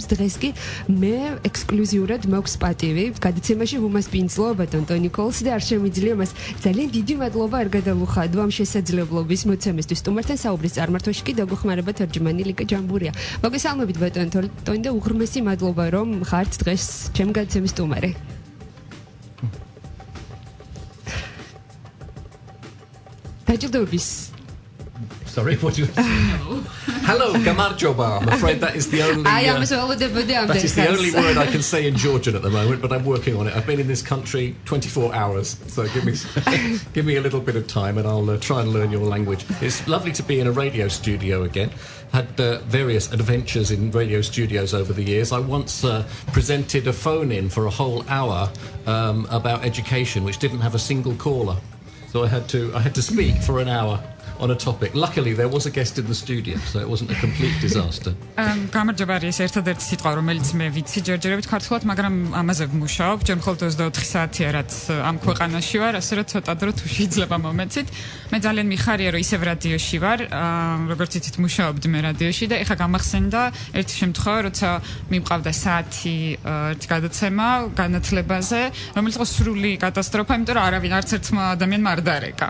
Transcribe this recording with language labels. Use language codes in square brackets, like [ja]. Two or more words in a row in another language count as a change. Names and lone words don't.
[ka] დღეს კი მე ექსკლუზიურად მაქვს პატივი გადაცემაში ვუმასპინძლო ბატონ ტონი კოლს და არ შემიძლია მას ძალიან დიდი მადლობა არ გადავუხადო ამ შესაძლებლობის მოცემისთვის. სტუმართან საუბრის წარმართვაში კი დაგუხმარება თარჯმანი ლიკა ჯამბურია. მოგესალმებით ბატონ ტონი და უღრმესი მადლობა რომ ხართ დღეს ჩემ გადაცემის სტუმარი. დაჯილდოების [en] Sorry, what do you Hello, Gamarjoba. I'm afraid that is the only that is the only word I can say in Georgian at the moment, but I'm working on it. I've been in this country 24 hours, so give me a little bit of time and I'll try and learn your language. It's lovely to be in a radio studio again. Had various adventures in radio studios over the years. I once presented a phone-in for a whole hour about education, which didn't have a single caller. So I had to speak for an hour on a topic. Luckily there was a guest in the studio, so it wasn't a complete disaster. [ka] გამარჯობა არის ერთადერთი სიტყვა, რომელიც მე ვიცი ჯერჯერობით ქართულად, მაგრამ ამაზე ვმუშაობ. ჯერ მხოლოდ 24 საათია, რაც ამ ქვეყანაში ვარ, ასე რომ ცოტა დრო თუ შეიძლება მომეცით. მე ძალიან მიხარია, რომ ისევ რადიოში ვარ, როგორც იცით, მუშაობდი მე რადიოში და ეხლა გამახსენდა ერთი შემთხვევა, როცა მიმყავდა საათი ერთი გადაცემა განათლებაზე, რომელიც იყო სრული კატასტროფა, იმიტომ რომ არავინ არც ერთმა ადამიანმა არ დარეკა.